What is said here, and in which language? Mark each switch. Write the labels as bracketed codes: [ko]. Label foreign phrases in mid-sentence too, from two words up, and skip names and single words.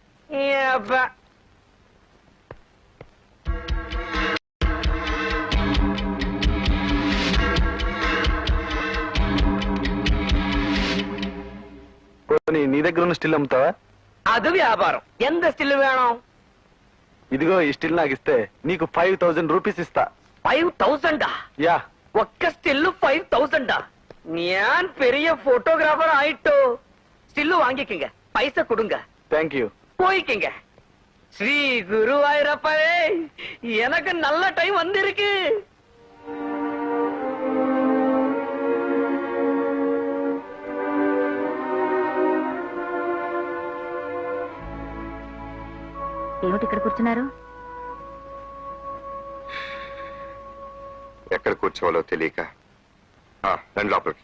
[te] నీ దగ్గర ఉన్న స్టిల్ అమ్ముతావా? అది వ్యాపారం. ఎంత స్టిల్ వేణం? ఇదిగో ఈ స్టిల్ నాకు ఇస్తే నీకు 5,000 రూపీస్ ఇస్తా. 5,000? యా. ఒక్క స్టిల్ 5,000? [ta] ഞാൻ பெரிய போட்டோகிராஃபர் ஆயிட்டோ. ஸ்டில் வாங்கிக்கங்க, பைசா கொடுங்க. [en] Thank you. [ta] போய்க்கங்க. ஸ்ரீ குருவாயூரப்பவே, எனக்கு நல்ல டைம் வந்திருக்கு. [te] ఏమిటి ఇక్కడ కూర్చున్నారు? ఎక్కడ కూర్చోవాలో తెలియక రండి లోపలికి.